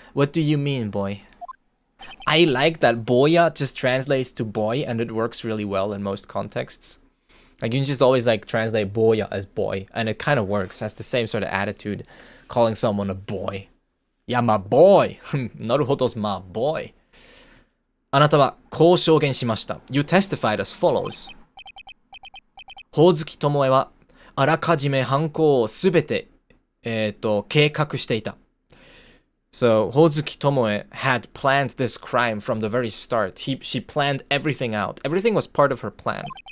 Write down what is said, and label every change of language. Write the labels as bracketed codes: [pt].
[en] What do you mean, boy? I like that boya just translates to boy and it works really well in most contexts. Like you can just always like translate boya as boy and it kind of works. That's the same sort of attitude, calling someone a boy. Yeah, my boy. [ja] なるほど, [en] my boy. [ja] あなたはこう証言しました. [en] You testified as follows. [ja] ほおずきともえはあらかじめ犯行をすべて計画していた. [en] So, Hozuki Tomoe had planned this crime from the very start. She planned everything out. Everything was part of her plan.